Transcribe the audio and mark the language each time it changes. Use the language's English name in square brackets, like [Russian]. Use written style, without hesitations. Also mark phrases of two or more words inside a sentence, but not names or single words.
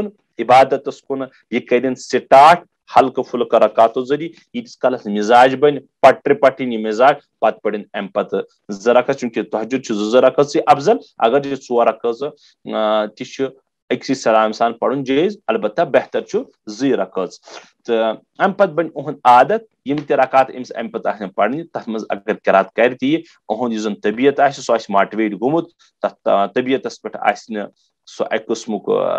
[Kashmiri] عبادتس کُن یہ کرن سٹارٹ ہلکہٕ پھُلکہٕ رکعتو ذریعہ ییٖتِس کالس مزاج بنہِ پٹرِ پٹِنۍ یہ مزاج پتہٕ پڑن امہِ پتہٕ زٕ رکعت چونکہ تہجد چھُ زٕ رکعت سے افضل اگر یہ ژور رکعت تہِ چھُ أکسٕے سلام سان پڑھن جٲیز البتہ بہتر چھُ زٕے رکعت تہٕ امہِ پتہٕ بنہِ اُہُنٛد عادت یم تہِ رکعت أمِس امہِ پتہٕ آسن پڑھنہِ تتھ منٛز اگر قرات کرِ تہِ یہِ اُہُنٛد یُس زن طبیعت آسہِ سُہ آسہِ ماٹویٹ گوٚمُت تتھ طبیعتس پٮ۪ٹھ آسہِ نہٕ سُہ اکہِ قٕسمُک